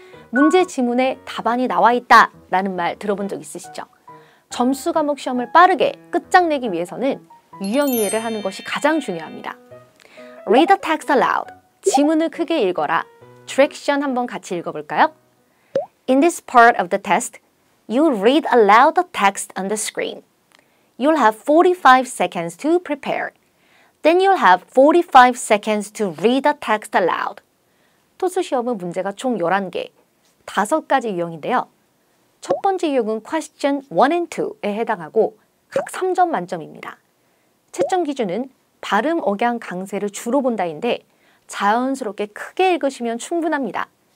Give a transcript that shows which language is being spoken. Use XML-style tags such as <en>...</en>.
<ko>문제 지문에 답안이 나와 있다 라는 말 들어본 적 있으시죠? 점수 과목 시험을 빠르게 끝장내기 위해서는 유형 이해를 하는 것이 가장 중요합니다.</ko> <en>Read the text aloud.</en> <ko>지문을 크게 읽어라. Direction 한번 같이 읽어볼까요?</ko> <en>In this part of the test, you'll read aloud the text on the screen. You'll have 45 seconds to prepare. Then you'll have 45 seconds to read the text aloud.</en> <ko>토스 시험은 문제가 총 11개, 5가지 유형인데요. 첫 번째 유형은</ko> <en>question 1 and 2</en> <ko>에 해당하고 각 3점 만점입니다. 채점 기준은 발음, 억양, 강세를 주로 본다인데 자연스럽게 크게 읽으시면 충분합니다.</ko>